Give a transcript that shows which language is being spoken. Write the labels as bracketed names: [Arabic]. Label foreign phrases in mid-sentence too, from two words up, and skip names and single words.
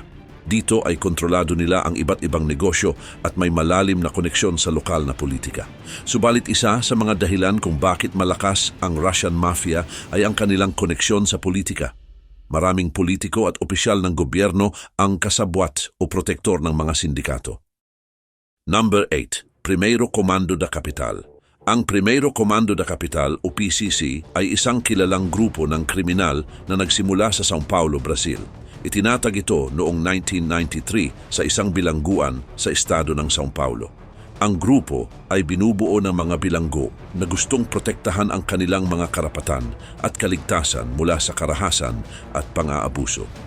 [Filipino] Dito ay kontrolado nila ang iba't ibang negosyo at may malalim na koneksyon sa lokal na politika. Subalit isa sa mga dahilan kung bakit malakas ang Russian Mafia ay ang kanilang koneksyon sa politika. Maraming politiko at opisyal ng gobyerno ang kasabwat o protektor ng mga sindikato. Number 8. Primeiro Comando da Capital. Ang Primeiro Comando da Capital o PCC ay isang kilalang grupo ng kriminal na nagsimula sa São Paulo, Brazil. Itinatag ito noong 1993 sa isang bilangguan sa estado ng São Paulo. Ang grupo ay binubuo ng mga bilanggo na gustong protektahan ang kanilang mga karapatan at kaligtasan mula sa karahasan at pang-aabuso.